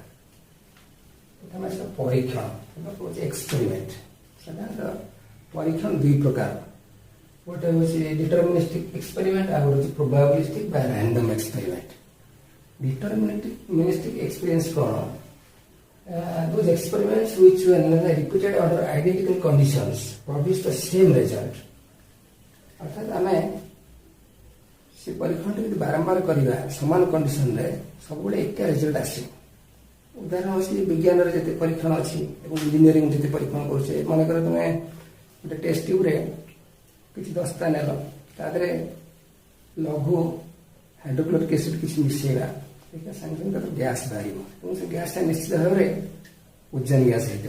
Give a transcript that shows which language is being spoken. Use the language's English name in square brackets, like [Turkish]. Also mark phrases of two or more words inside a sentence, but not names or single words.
[Odia] ପ୍ରଥମେ ଆସିବ ପରୀକ୍ଷଣ କିମ୍ବା କହୁଛି ଏକ୍ସପେରିମେଣ୍ଟ। ସାଧାରଣତଃ ପରୀକ୍ଷଣ ଦୁଇ ପ୍ରକାର, ଗୋଟେ ହେଉଛି [English] deterministic experiment [Odia] ଆଉ ଗୋଟେ ହେଉଛି ପ୍ରୋବାବିଲିଷ୍ଟିକ ବା [English] random experiment. Deterministic experience କ'ଣ? Those experiments which when repeated under identical conditions produce the same result. [Odia] ଅର୍ଥାତ୍ ଆମେ ସେ ପରୀକ୍ଷଣଟି ଯଦି ବାରମ୍ବାର କରିବା ସମାନ କଣ୍ଡିସନରେ ସବୁବେଳେ ଏକା ରେଜଲ୍ଟ ଆସିବ। ଉଦାହରଣ ହେଉଛି ବିଜ୍ଞାନରେ ଯେତେ ପରୀକ୍ଷଣ ଅଛି ଏବଂ ଇଞ୍ଜିନିୟରିଂ ଯେତେ ପରୀକ୍ଷଣ କରୁଛେ, ମନେକର ତୁମେ ଗୋଟେ ଟେଷ୍ଟ ଟ୍ୟୁବରେ କିଛି ଦସ୍ତା ନେଲ, ତା ଦେହରେ ଲଘୁ [English] hydrochloric acid [Odia] କିଛି ମିଶାଇବା, ସାଙ୍ଗେ ସାଙ୍ଗେ ତାର ଗ୍ୟାସ୍ ବାହାରିବ ଏବଂ ସେ ଗ୍ୟାସ୍ଟା ନିଶ୍ଚିତ ଭାବରେ ଓଜନ ଗ୍ୟାସ୍ ହେଇଥିବ।